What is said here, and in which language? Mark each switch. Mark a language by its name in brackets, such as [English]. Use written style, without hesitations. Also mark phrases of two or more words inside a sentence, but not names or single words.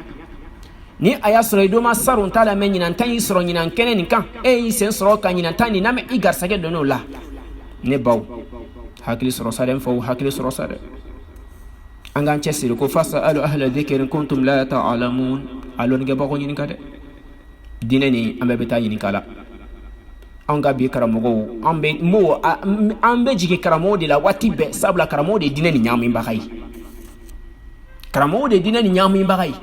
[Bambara] Ni a y'a sɔrɔ i do ma sarun ta lamɛn, ɲinan ta y'i sɔrɔ ɲinan kɛnɛ nin kan, e y'i sen sɔrɔ ka ɲinan ta nin lamɛn, i garisɛgɛ donn'o la. Ne baw, hakili sɔrɔ sa dɛ, n faw hakili sɔrɔ sa dɛ. An k'an cɛsiri ko [Arabic] فاسألوا أهل الذكر كنتم لا تعلمون. [Bambara] A lɔnnikɛbagaw ɲininka dɛ. Diinɛ nin an bɛɛ bɛ taa ɲininka la. An ka bi karamɔgɔw, an bɛ jigin karamɔgɔw de la waati bɛɛ, sabula karamɔgɔw de ye diinɛ nin ɲaamibaga ye. Karamɔgɔw de ye diinɛ nin ɲaamibaga ye.